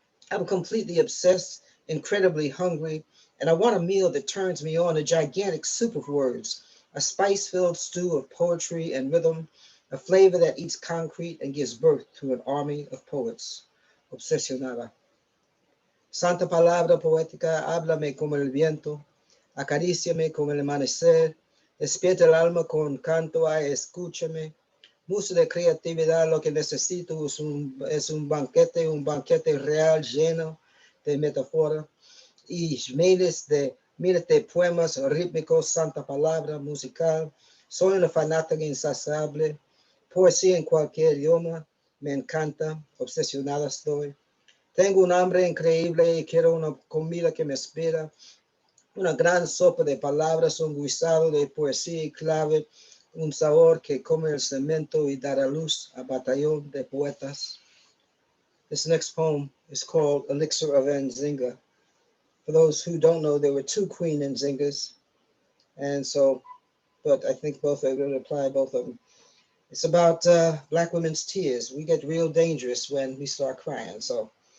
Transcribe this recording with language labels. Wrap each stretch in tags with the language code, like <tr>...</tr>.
<en>I'm completely obsessed, incredibly hungry, and I want a meal that turns me on, a gigantic soup of words, a spice-filled stew of poetry and rhythm, a flavor that eats concrete and gives birth to an army of poets.</en> <es>Obsesionada. Santa palabra poética, háblame como el viento, acaríciame como el amanecer, despierta el alma con canto, ay, escúchame. Mucho de creatividad, lo que necesito es un banquete real lleno de metáfora y miles de poemas rítmicos, santa palabra musical. Soy una fanática insaciable, poesía en cualquier idioma, me encanta, obsesionada estoy. Tengo un hambre increíble y quiero una comida que me espera, una gran sopa de palabras, un guisado de poesía y clave, un sabor que come el cemento y dará luz a batallón de poetas.</es> <en>This next poem is called Elixir of Nzinga. For those who don't know, there were two Queen Nzingas, and so, but I think both are going to apply both of them. It's about Black women's tears. We get real dangerous when we start crying, so.</en>